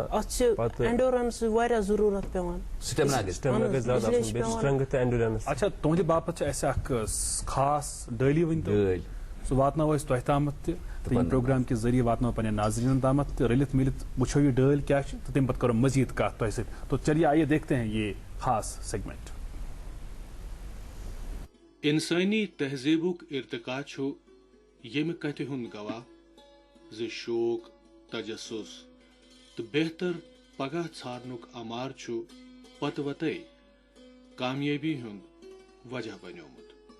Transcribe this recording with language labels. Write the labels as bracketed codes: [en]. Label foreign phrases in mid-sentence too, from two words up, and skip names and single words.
[ks] اَتھ چھِ اینڈورنس واریاہ ضروٗرت پیٚوان سٹیمنا گژھِ زیادٕ آسُن بیٚیہِ چھِ سٹرنٛگتھ تہٕ اینڈورنس. اچھا تُہنٛدِ باپتھ چھِ اَسہِ اکھ خاص ڈٲلی ؤنۍتو سُہ واتناوو أسۍ تۄہہِ تامَتھ تہِ تہٕ ییٚمہِ پروگرام کہِ ذٔریعہٕ واتناوو پنٕنٮ۪ن ناظریٖنن تامَتھ تہٕ رٔلِتھ مِلِتھ وٕچھو یہِ ڈٲلۍ کیٛاہ چھِ تہٕ تَمہِ پتہٕ کرو مزیٖد کَتھ تۄہہِ سۭتۍ [ur] تو چلیے آئیے دیکھتے ہیں یہ خاص سیگمنٹ. [ks] انسٲنی تہذیٖبُک ارتقا چھُ ییٚمہِ کتھِ ہُنٛد گواہ زِ شوق تجسُس تہٕ بہتر پگاہ ژھارنُک امار چھُ پتہٕ وتَے کامیٲبی ہُنٛد وجہ بنیومُت.